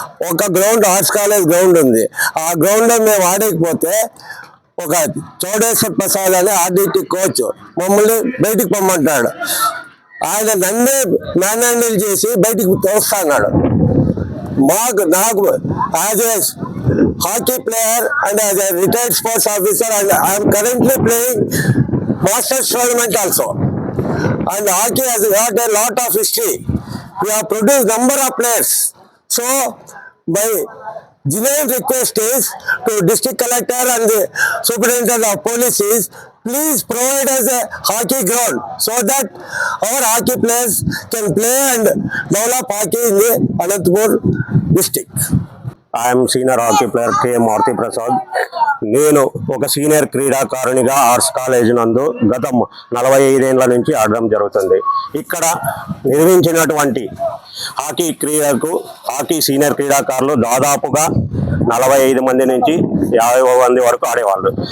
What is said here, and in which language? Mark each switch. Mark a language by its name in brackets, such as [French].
[Telugu] ఒక ground arts college ground ఉంది. ఆ గ్రౌండ్లో మేము ఆడకపోతే ఒక చౌడేశ్వర్ ప్రసాద్ అనే ఆర్డీటీ కోచ్ మమ్మల్ని బయటికి పొమ్మంటాడు. ఆయన నన్నే మ్యాన్ హ్యాండిల్ చేసి బయటికి తోస్తున్నాడు. [English] నాకు as a hockey player and as a retired sports officer and I'm currently playing masters tournament also. And hockey has got a lot of history. We have produced number of players. So, my genuine request is to district collector and the superintendent of police is, please provide us a hockey ground so that our hockey players can play and develop hockey in the Anantapur district. I am senior hockey player K. Marthi Prasad. [Telugu] నేను ఒక senior క్రీడాకారునిగా arts college నందు గత 45 ఏళ్ల నుంచి ఆడడం జరుగుతుంది. ఇక్కడ నిర్వహించినటువంటి హాకీ సీనియర్ క్రీడాకారులు దాదాపుగా 45 మంది నుంచి 50 మంది వరకు ఆడేవాళ్ళు.